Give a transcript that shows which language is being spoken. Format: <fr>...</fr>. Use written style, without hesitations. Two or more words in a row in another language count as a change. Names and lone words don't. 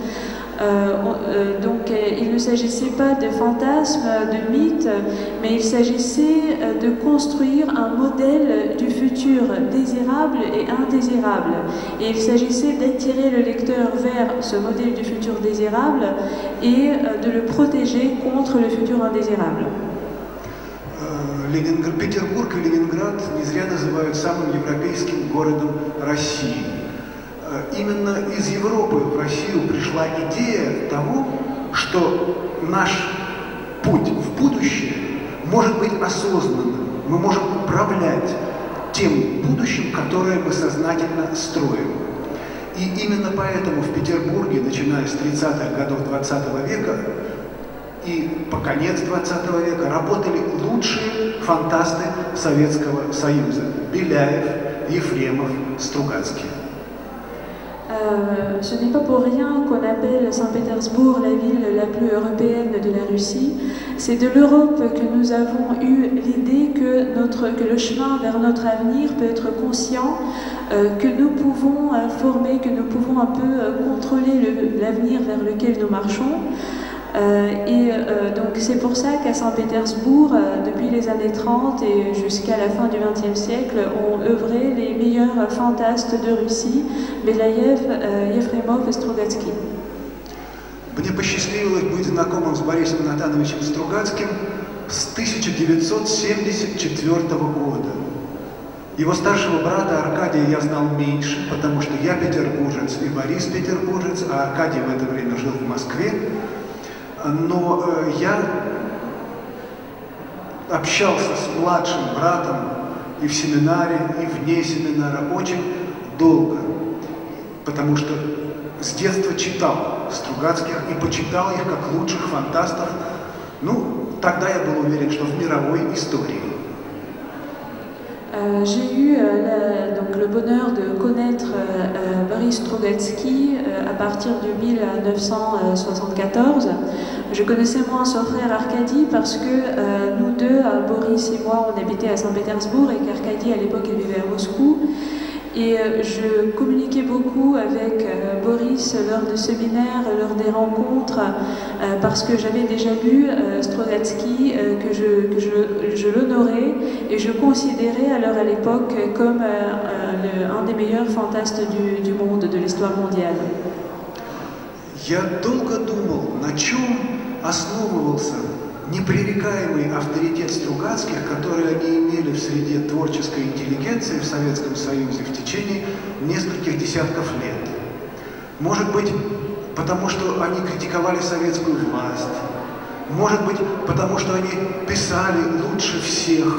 <fr>Donc il ne s'agissait pas de fantasmes, de mythes, mais il s'agissait de construire un modèle du futur désirable et indésirable. Et il s'agissait d'attirer le lecteur vers ce modèle du futur désirable et de le protéger contre le futur indésirable.</fr> <ru>Петербург и Ленинград не зря называют самым европейским городом России. Именно из Европы в Россию пришла идея того, что наш путь в будущее может быть осознанным. Мы можем управлять тем будущим, которое мы сознательно строим. И именно поэтому в Петербурге, начиная с 30-х годов 20 века и по конец 20 века, работали lучшие фантасты Советского Союза. Беляев, Ефремов, Стругацкий.</ru> <fr>Ce n'est pas pour rien qu'on appelle Saint-Pétersbourg la ville la plus européenne de la Russie. C'est de l'Europe que nous avons eu l'idée que le chemin vers notre avenir peut être conscient, que nous pouvons former, que nous pouvons un peu contrôler l'avenir vers lequel nous marchons. Donc c'est pour ça qu'à Saint-Pétersbourg, depuis les années 30 et jusqu'à la fin du XXe siècle, ont œuvré les meilleurs fantastes de Russie, Belaïev, Ефремов et Стругацкий.</fr> <ru>Мне посчастливилось быть знакомым с Борисом Натановичем Стругацким с 1974 года. Его старшего брата Аркадия я знал меньше, потому что я петербуржец и Борис петербуржец, а Аркадий в это время жил в Москве. Но я общался с младшим братом и в семинаре, и вне семинара очень долго, потому что с детства читал Стругацких и почитал их как лучших фантастов. Ну, тогда я был уверен, что в мировой истории.</ru> <fr>J'ai eu donc le bonheur de connaître Boris Strugatsky à partir de 1974. Je connaissais moins son frère Arkady parce que nous deux, Boris et moi, on habitait à Saint-Pétersbourg et qu'Arkady à l'époque il vivait à Moscou. Et je communiquais beaucoup avec Boris lors de séminaires, lors des rencontres, parce que j'avais déjà lu Strugatsky, que je l'honorais et je considérais alors à l'époque comme un des meilleurs fantastes du monde, de l'histoire mondiale.</fr> <ru>Я долго думал, на чем основывался непререкаемый авторитет Стругацких, который они имели в среде творческой интеллигенции в Советском Союзе в течение нескольких десятков лет. Может быть, потому что они критиковали советскую власть, может быть, потому что они писали лучше всех.</ru>